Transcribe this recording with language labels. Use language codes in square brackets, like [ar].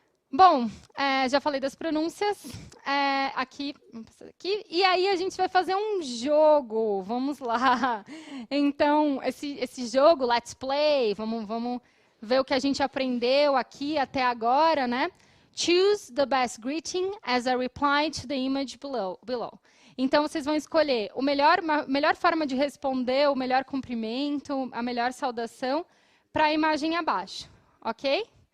[pt] Bom, já falei das pronúncias. Aqui. E aí a gente vai fazer um jogo. Vamos lá. Então, esse jogo, [en] Let's Play, [pt] vamos ver o que a gente aprendeu aqui até agora, né? [en] Choose the best greeting as a reply to the image below. [pt] Então, vocês vão escolher a melhor forma de responder, o melhor cumprimento, a melhor saudação para a imagem abaixo, ok?